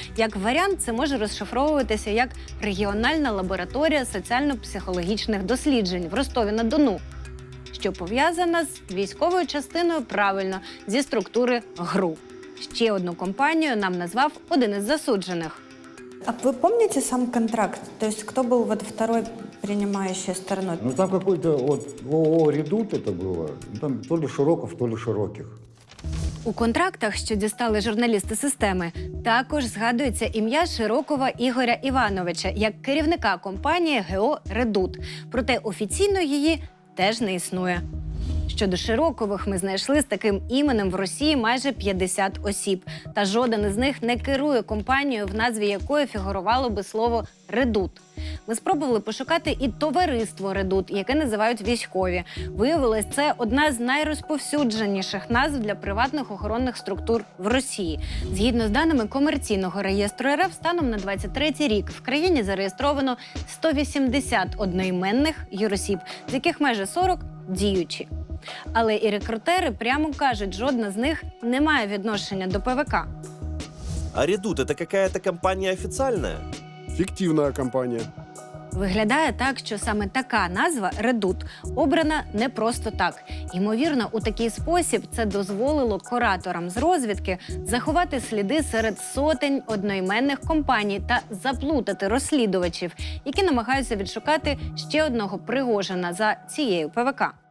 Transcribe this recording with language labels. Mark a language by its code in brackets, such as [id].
[uk] Як варіант, це може розшифровуватися як «Регіональна лабораторія соціально-психологічних досліджень» в Ростові-на-Дону, що пов'язана з військовою частиною, правильно, зі структури ГРУ. Ще одну компанію нам назвав один із засуджених. [ru] А вы помните сам контракт? То есть кто был вот второй принимающей стороной? Ну там какой-то вот ООО «Редут» это было. Там то ли Широков, то ли Широких. [uk] У контрактах, що дістали журналісти системи, також згадується ім'я Широкова Ігоря Івановича як керівника компанії ГО «Редут». Проте офіційно її теж не існує. Щодо Широкових, ми знайшли з таким іменем в Росії майже 50 осіб. Та жоден із них не керує компанією, в назві якої фігурувало би слово «Редут». Ми спробували пошукати і товариство «Редут», яке називають військові. Виявилось, це одна з найрозповсюдженіших назв для приватних охоронних структур в Росії. Згідно з даними комерційного реєстру РФ, станом на 23-й рік в країні зареєстровано 180 одноіменних юросіб, з яких майже 40 – діючі. Але і рекрутери прямо кажуть, жодна з них не має відношення до ПВК. [ru] А «Редут» — это какая-то компания официальная? Фиктивная компания. [uk] Виглядає так, що саме така назва «Редут» обрана не просто так. Ймовірно, у такий спосіб це дозволило кураторам з розвідки заховати сліди серед сотень одноіменних компаній та заплутати розслідувачів, які намагаються відшукати ще одного Пригожина за цією ПВК.